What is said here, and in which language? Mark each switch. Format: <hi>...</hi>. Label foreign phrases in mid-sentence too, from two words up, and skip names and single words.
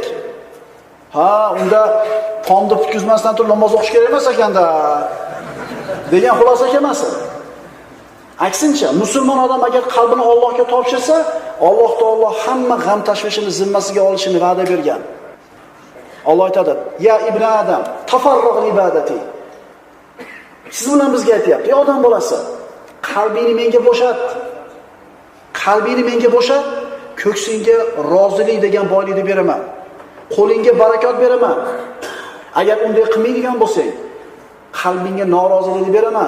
<uz>Ha, unda tomda putkizmasdan turib namoz o'qish kerak emas ekanda degan xulosa kelmasin. Aksincha, musulmon odam agar qalbini Allohga topshirsa, Alloh taolo hamma g'am tashvishini zimmasiga olishini va'da bergan. Alloh aytadi:</uz> <ar>"يا ابن آدم تفرغ لعبادتي."</ar> <uz>Siz bilan bizga aytayapti: "Ey odam bolasi, qalbingni menga bo'shat. Qalbingni menga bo'shat, ko'ksingga rozilik degan boylikni beraman. Qo'lingga barakot beraman. Agar unday qilmaydigan bo'lsang, qalbingga norozilik beraman.</uz>